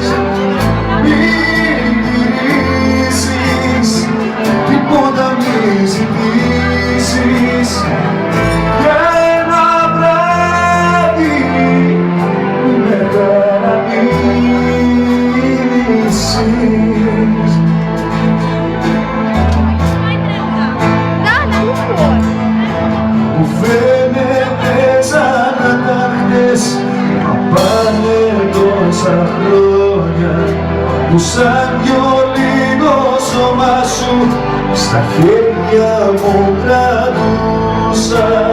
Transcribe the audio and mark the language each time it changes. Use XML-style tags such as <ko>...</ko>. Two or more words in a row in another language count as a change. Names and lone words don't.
<el>Μην γυρίσεις, τίποτα μη ζητήσεις. Για ένα βράδυ μην με παραμίσεις.</el> <ro>Da, dar nu pot.</ro> <el>Μου φαίνεται σαν να τα χτες, μα πάνε τόσα χρόνια που σαν βιολί το σώμα σου στα χέρια μου κρατούσα.</el>